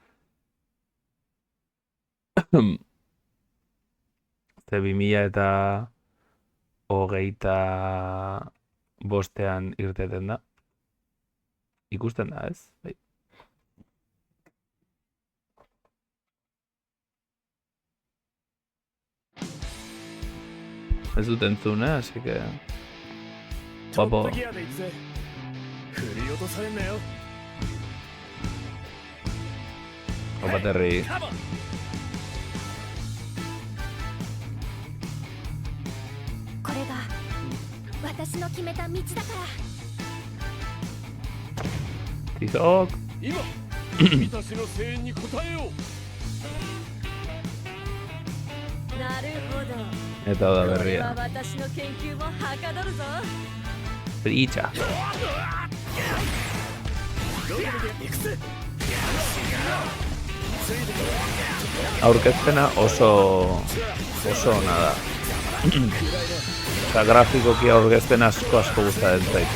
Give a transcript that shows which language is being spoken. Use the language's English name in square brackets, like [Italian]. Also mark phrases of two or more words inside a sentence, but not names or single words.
[Basque] Ze 2025 irteten da. Ikusten da, ez? Bai. Ez dut entzun, [Spanish] así que... Guapo. Opa, Terry. [Japanese] これが私の決めた道だから Tizok. 今君たちの声援に応えようなるほど [Basque] Eta da [Japanese] これは [Basque] berria. [Japanese] 私の研究もはかどるぞ [Basque] Pritxa. Aurkezpena oso ona da. Eta grafikoki aurkezpen asko gustatzen zait.